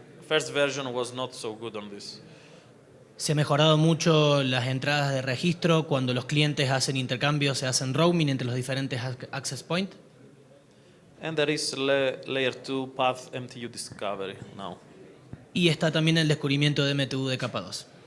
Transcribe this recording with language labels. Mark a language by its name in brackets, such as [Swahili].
[English] First version was not so good on this. [Spanish] se ha mejorado mucho las entradas de registro cuando los clientes hacen intercambios, se hacen roaming entre los diferentes access points. [English] And there is layer 2 path MTU discovery now. [Spanish] Y está también el descubrimiento de MTU de capa 2.